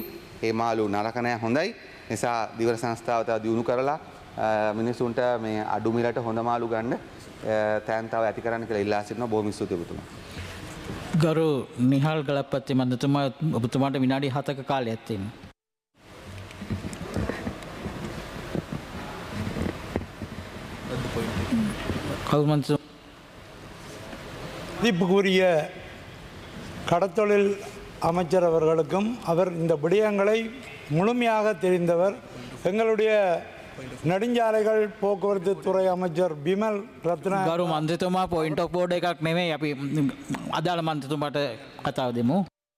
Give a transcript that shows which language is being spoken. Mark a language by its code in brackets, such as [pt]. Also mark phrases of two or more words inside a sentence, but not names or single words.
[si] ඒ මාළු නරක නෑ හොඳයි. නිසා දීවර සංස්ථාව තව දියුණු කරලා මිනිසුන්ට මේ අඩු මිලට හොඳ මාළු ගන්න තැන්තාව ඇති කරන්න කියලා ඉල්ලා සිටිනවා. බොහොම ස්තුතියි ඔබතුමා. ගරු නිහාල් ගලප්පති මන්දතුමා ඔබතුමාට විනාඩි 7ක කාලයක් තියෙනවා. [ta] மதிப்புக்குரிய கடத்தொழில் அமைச்சர் அவர்களுக்கும் அவர் இந்த விடயங்களை முழுமையாக தெரிந்தவர். எங்களுடைய நெடுஞ்சாலைகள் போக்குவரத்து துறை அமைச்சர் பிமல் ரத்னா [si] ගරු මන්ත්‍රතුමා [en] point of board [si] එකක් නෙමෙයි අපි අදාළ මන්ත්‍රතුමාට කතාව දෙමු.